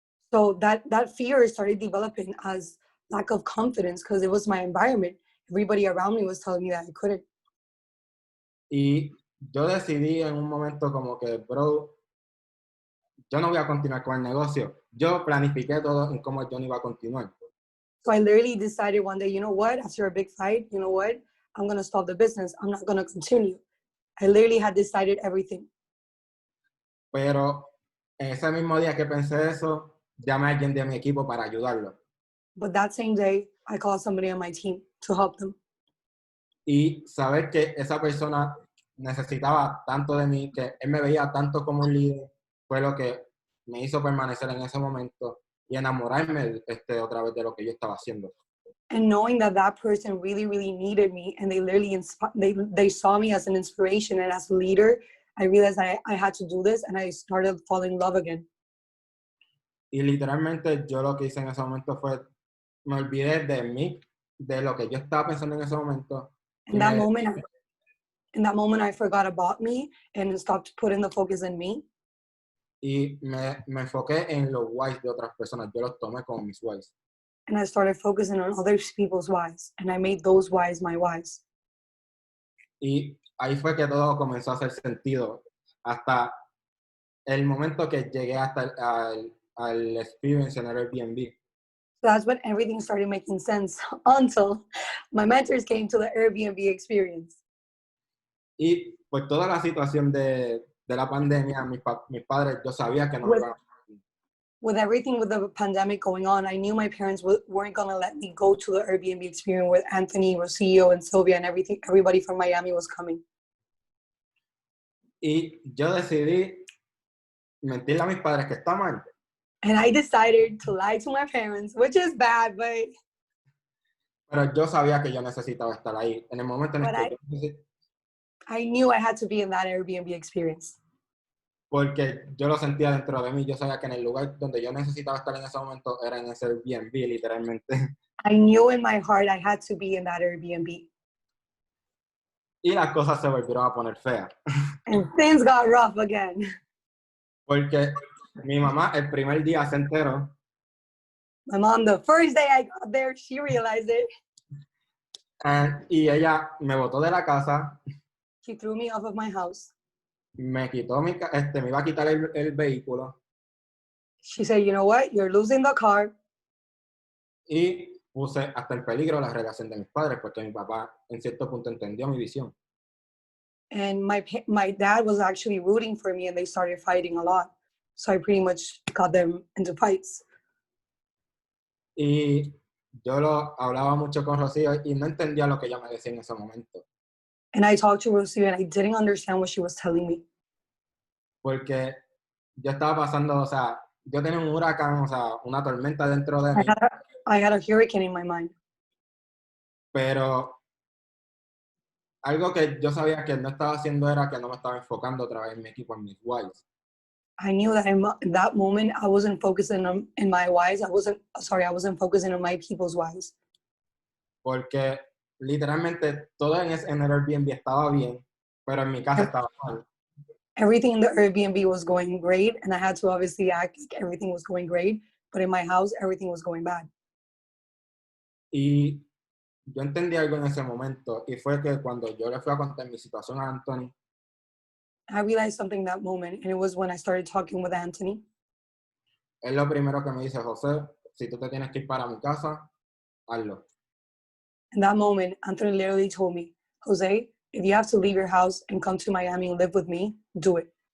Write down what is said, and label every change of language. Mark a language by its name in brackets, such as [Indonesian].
[English] So that fear started developing as lack of confidence because it was my environment. Everybody around me was telling me that I couldn't. [Spanish] Y yo decidí en un momento como que, bro, yo no voy a continuar con el negocio. Yo planifiqué todo en cómo yo no iba a continuar. [English] So I literally decided one day, you know what, after a big fight, you know what, I'm going to stop the business. I'm not going to continue. I literally had decided everything. [Spanish] Pero en ese mismo día que pensé eso, llamé a alguien de mi equipo para ayudarlo. [English] But that same day, I called somebody on my team to help them. [Spanish] Y saber que esa persona necesitaba tanto de mí, que él me veía tanto como un líder, fue lo que me hizo permanecer en ese momento y enamorarme otra vez de lo que yo estaba haciendo. [English] And knowing that that person really, really needed me, and they literally they saw me as an inspiration and as a leader, I realized I had to do this, and I started falling in love again. [Spanish] Y literalmente yo lo que hice en ese momento fue, me olvidé de mí, de lo que yo estaba pensando en ese momento. [English] In that moment, I forgot about me and stopped putting the focus in me. [Spanish] Y me enfoqué en los whys de otras personas. Yo los tomé como mis whys. [English] And I started focusing on other people's whys, and I made those whys my whys. [Spanish] Y ahí fue que todo comenzó a hacer sentido. Hasta el momento que llegué hasta al experience en el Airbnb. [English] So that's when everything started making sense until my mentors came to the Airbnb experience. [Spanish] Y por toda la situación de la pandemia, mis padres, yo sabía que no me iban a... [English] With everything with the pandemic going on, I knew my parents weren't going to let me go to the Airbnb experience with Anthony, Rosillo, and Sylvia, and everybody from Miami was coming. [Spanish] Y yo decidí mentirle a mis padres que está mal. [English] And I decided to lie to my parents, which is bad, but... [Spanish] Pero yo sabía que yo necesitaba estar ahí. En el momento en el que [English] I knew I had to be in that Airbnb experience. [Spanish] Porque yo lo sentía dentro de mí. Yo sabía que en el lugar donde yo necesitaba estar en ese momento era en ese Airbnb, literalmente. [English] I knew in my heart I had to be in that Airbnb. [Spanish] Y las cosas se volvieron a poner feas. [English] And things got rough again. [Spanish] Porque mi mamá el primer día se enteró. [English] My mom, the first day I got there, she realized it. [Spanish] Y ella me botó de la casa. [English] She threw me off of my house. [Spanish] Me quitó me iba a quitar el vehículo. [English] She said, you know what, you're losing the car. [Spanish] Y puse hasta en peligro la relación de mis padres, porque mi papá en cierto punto entendió mi visión. [English] And my dad was actually rooting for me, and they started fighting a lot. So I pretty much got them into fights. [Spanish] Y yo lo hablaba mucho con Rocío y no entendía lo que ella me decía en ese momento. [English] And I talked to Rosie, and I didn't understand what she was telling me. [Spanish] Porque yo estaba pasando, o sea, yo tenía un huracán, o sea, una tormenta dentro de mí, [English] I had a hurricane in my mind. [Spanish] pero algo que yo sabía que no estaba haciendo era que no me estaba enfocando otra vez en mi equipo, en mis whys. [English] I knew that in that moment I wasn't focusing on in my whys. I wasn't focusing on my people's whys. [Spanish] Porque literalmente todo en el Airbnb estaba bien, pero en mi casa estaba mal. [English] Everything in the Airbnb was going great, and I had to obviously act like everything was going great. But in my house, everything was going bad. [Spanish] Y yo entendí algo en ese momento, y fue que cuando yo le fui a contar mi situación a Anthony, [English] I realized something that moment, and it was when I started talking with Anthony. [Spanish] él lo primero que me dice: José, si tú te tienes que ir para mi casa, hazlo. [English] In that moment, Anthony literally told me, Jose, if you have to leave your house and come to Miami and live with me, do it.